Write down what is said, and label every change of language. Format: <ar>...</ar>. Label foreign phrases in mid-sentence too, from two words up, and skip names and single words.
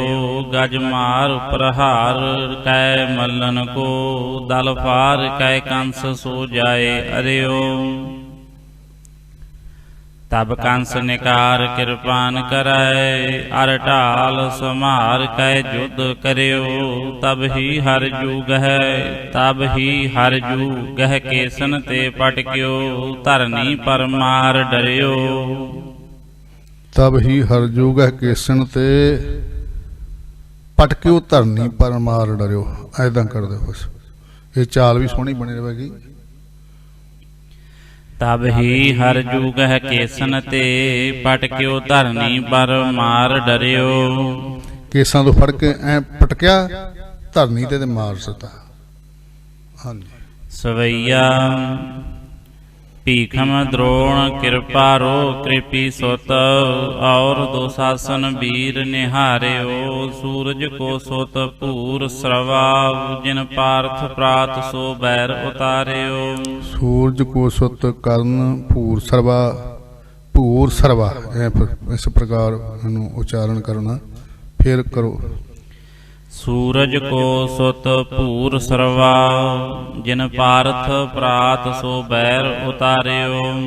<bra>गज मार प्रहार कै मल्लन को, दल फार कै कंस सो जाए अर्यो। तब कंस निकार कृपान करय, अर ढाल समार कै युद्ध कर्यो। तब ही हर जू गह केसन ते पटक्यो, धरनी पर मार डरियो। तब ही हर जूगह केसन ते पटक्यो, धरनी पर मार डरियो।</bra> <hi>ऐदा कर दो बस, ये चाल भी सोहनी बनी रहेगी।</hi> <bra>तब ही हर जूगह केसन ते पटक्यो, धरनी पर मार डरियो।</bra> <pa>केसां तो फड़ के ऐ पटकिया, धरनी ते मार सता। हाँ जी।</pa> <bra>सवैया भीखम द्रोण कृपारो कृपी सुत, और दुशासन वीर निहार्यो। सूरज को सुत पूर श्रवा, जिन पार्थ प्रात सो बैर उतार्यो। सूरज को सुत कर्ण भूर सरवा,</bra> <hi>इस प्रकार उच्चारण करना, फिर करो।</hi> <bra>सूरज को सुत पूर सरवा, जिन पार्थ प्रात सो बैर उतार्यो।</bra>